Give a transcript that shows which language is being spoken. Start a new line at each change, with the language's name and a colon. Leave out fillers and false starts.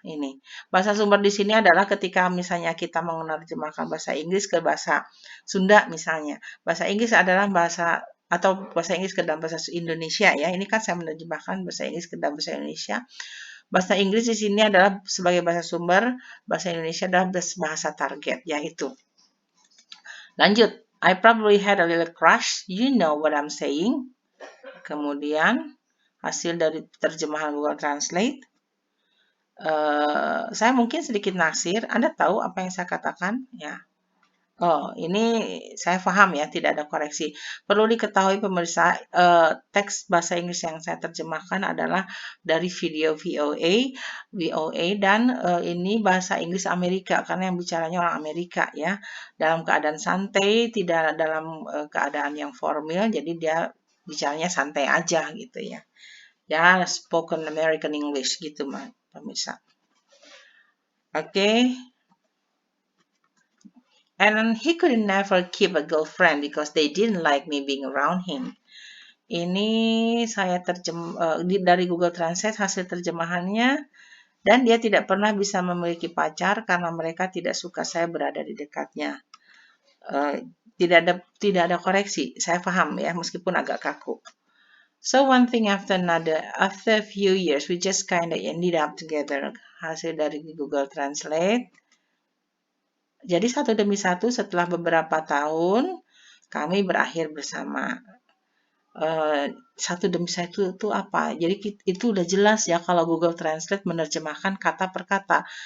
Indonesian: Ini bahasa sumber di sini adalah ketika misalnya kita mau menerjemahkan bahasa Inggris ke bahasa Sunda misalnya. Bahasa Inggris adalah bahasa atau bahasa Inggris ke dalam bahasa Indonesia ya. Ini kan saya menerjemahkan bahasa Inggris ke dalam bahasa Indonesia. Bahasa Inggris di sini adalah sebagai bahasa sumber, bahasa Indonesia adalah bahasa target, yaitu. Lanjut,
English: I probably had a little crush, you know what I'm saying.
Indonesian: Kemudian, hasil dari terjemahan Google Translate. Saya mungkin sedikit naksir, Anda tahu apa yang saya katakan? Ya. Oh, ini saya paham ya, tidak ada koreksi. Perlu diketahui pemirsa, teks bahasa Inggris yang saya terjemahkan adalah dari video VOA dan ini bahasa Inggris Amerika karena yang bicaranya orang Amerika ya. Dalam keadaan santai, tidak dalam keadaan yang formal, jadi dia bicaranya santai aja gitu ya. Ya,
English: spoken American English
Indonesian: gitu, pemirsa. Oke.
English: And he could never keep a girlfriend because they didn't like me being around him.
Indonesian: Ini saya dari Google Translate hasil terjemahannya, dan dia tidak pernah bisa memiliki pacar karena mereka tidak suka saya berada di dekatnya. Tidak ada koreksi, saya paham ya meskipun agak kaku.
English: So one thing after another, after a few years, we just kinda ended up together.
Indonesian: Hasil dari Google Translate. Jadi satu demi satu setelah beberapa tahun kami berakhir bersama. Satu demi satu itu apa? Jadi itu udah jelas ya kalau Google Translate menerjemahkan kata per kata.